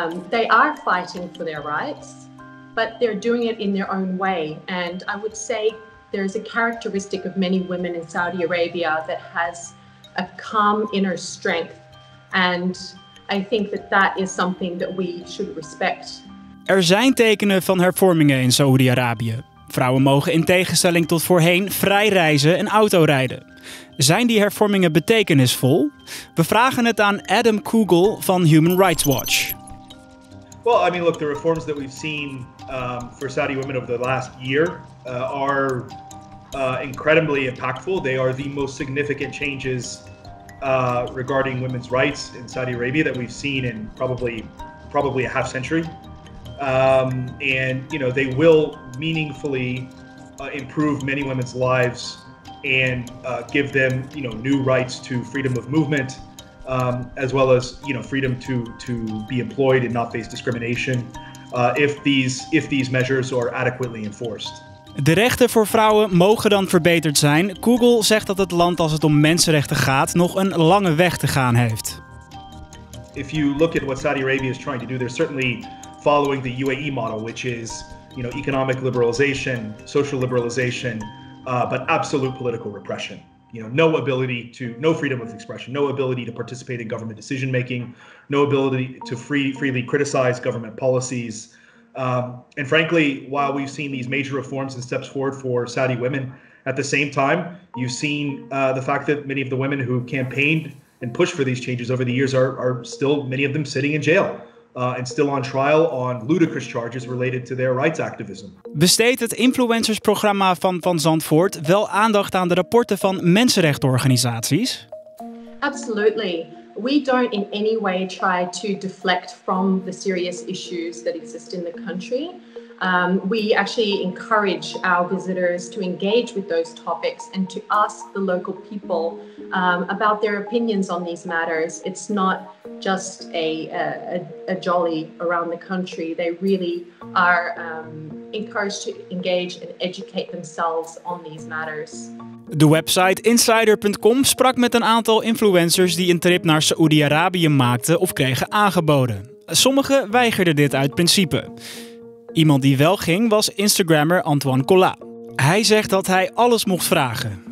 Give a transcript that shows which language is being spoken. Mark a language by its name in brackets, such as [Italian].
[English] They are fighting for their rights, but they're doing it in their own way. And I would say there's a characteristic of many women in Saudi Arabia that has a calm inner strength. And I think that is something that we should respect. [Dutch] Er zijn tekenen van hervormingen in Saoedi-Arabië. Vrouwen mogen in tegenstelling tot voorheen vrij reizen en autorijden. Zijn die hervormingen betekenisvol? We vragen het aan Adam Kugel van Human Rights Watch. [English] Well, I mean, look, the reforms that we've seen for Saudi women over the last year are incredibly impactful. They are the most significant changes regarding women's rights in Saudi Arabia that we've seen in probably a half century. And you know, they will meaningfully improve many women's lives and give them, you know, new rights to freedom of movement, as well as, you know, freedom to be employed and not face discrimination if these measures are adequately enforced. [Dutch] De rechten voor vrouwen mogen dan verbeterd zijn. Google zegt dat het land als het om mensenrechten gaat nog een lange weg te gaan heeft. [English] If you look at what Saudi Arabia is trying to do, they're certainly following the UAE model, which is, you know, economic liberalization, social liberalization, but absolute political repression. You know, no freedom of expression, no ability to participate in government decision making, no ability to freely criticize government policies. And frankly, while we've seen these major reforms and steps forward for Saudi women, at the same time, you've seen the fact that many of the women who campaigned and pushed for these changes over the years are still, many of them, sitting in jail. And still on trial on ludicrous charges related to their rights activism. [Dutch] Besteedt het influencersprogramma van Zandvoort wel aandacht aan de rapporten van mensenrechtenorganisaties? [English] Absolutely. We don't in any way try to deflect from the serious issues that exist in the country. We actually encourage our visitors to engage with those topics and to ask the local people about their opinions on these matters. It's not just a jolly around the country. They really are encouraged to engage and educate themselves on these matters. [Dutch] De website insider.com sprak met een aantal influencers die een trip naar Saoedi-Arabië maakten of kregen aangeboden. Sommigen weigerden dit uit principe. Iemand die wel ging was Instagrammer Antoine Collat. Hij zegt dat hij alles mocht vragen.